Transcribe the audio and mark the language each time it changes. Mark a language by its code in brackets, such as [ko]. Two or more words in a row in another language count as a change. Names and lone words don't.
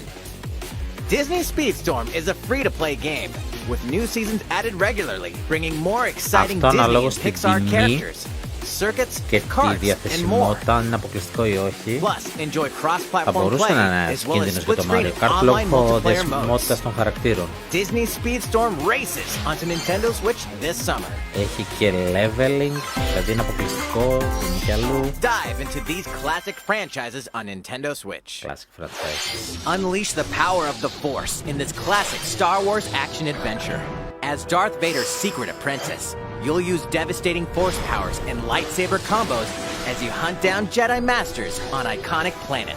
[en] Disney Speedstorm is a free-to-play game, with new seasons added regularly, bringing more exciting Disney and Pixar characters, circuits, carts, and more. Plus, enjoy cross-platform play, as well as split-screen online multiplayer modes. Disney Speedstorm races onto Nintendo Switch this summer. [el] Έχει και leveling, δηλαδή είναι αποκλειστικό, είναι και αλλού. [en] Dive into these classic franchises on Nintendo Switch. Classic franchises. Unleash the power of the Force in this classic Star Wars action adventure. As Darth Vader's secret apprentice, you'll use devastating Force powers and lightsaber combos as you hunt down Jedi Masters on iconic planets.